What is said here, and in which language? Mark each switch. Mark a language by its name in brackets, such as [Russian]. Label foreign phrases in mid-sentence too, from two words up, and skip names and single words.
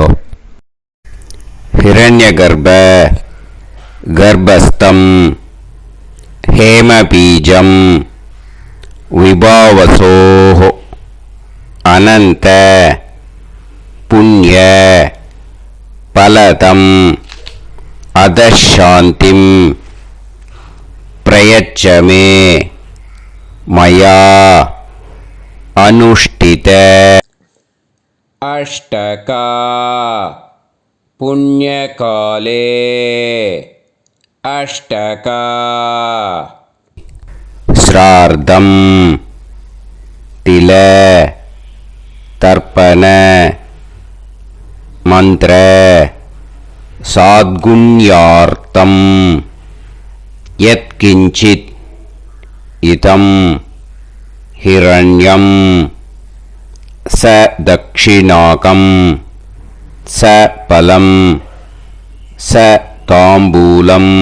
[Sanskrit] हिरण्य गर्भ गर्भस्थं हेमबीजं विभावसोः अनन्त पुण्य फलदम् अतशान्तिम् प्रयच्छमे मया अनुष्ठित. अष्टका पुण्यकाले अष्टका श्रार्धं तिल तर्पण मंत्र साद्गुण्यार्थं यत्किंचित् इदं हिरण्यं स दक्षिणाकं स फलं स ताम्बूलं